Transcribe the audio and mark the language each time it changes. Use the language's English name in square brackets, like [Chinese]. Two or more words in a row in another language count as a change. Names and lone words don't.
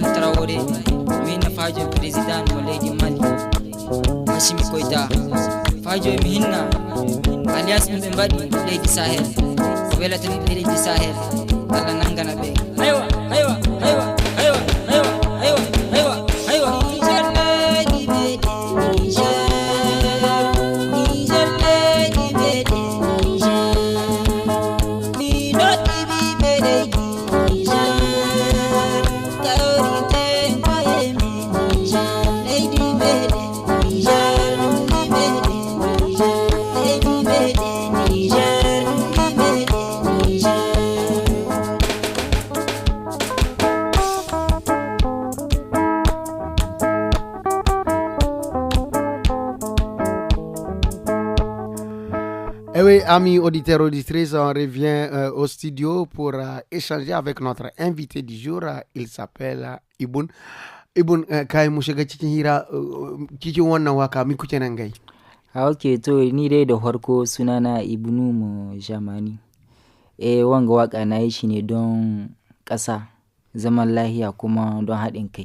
[Fula] Traoré mi hinna fajo président mo leydi Mali Assimi Goïta fajo mi hinna alias ɓe mbaɗi leydi Sahel ko welata ɓe leydi Sahel Allah nangana ɓe aywa aywa aywa aywa aywa aywa aywa aywa Niger leydi meɗen Niger Niger leydi meɗen Niger mi noɗɗi ɓiɓe leydi Niger kawriten koye men Niger leydi meɗen Niger ɗumɗi meɗen Niger leydi meɗen Niger ɗumɗi meɗen Niger. [French] Eh oui, amis auditeurs, auditrices, on revient au studio pour échanger avec notre invité du jour. Il s'appelle Ibun. [Hausa] Ibun, kai mu shiga cikin hira cikin wannan waka mi kuke nan gai? Ok, to ni dai da farko sunana Ibnu mu Jamani. Wanga waka na yi shi ne don ƙasa, zaman lahiya kuma don haɗin kai.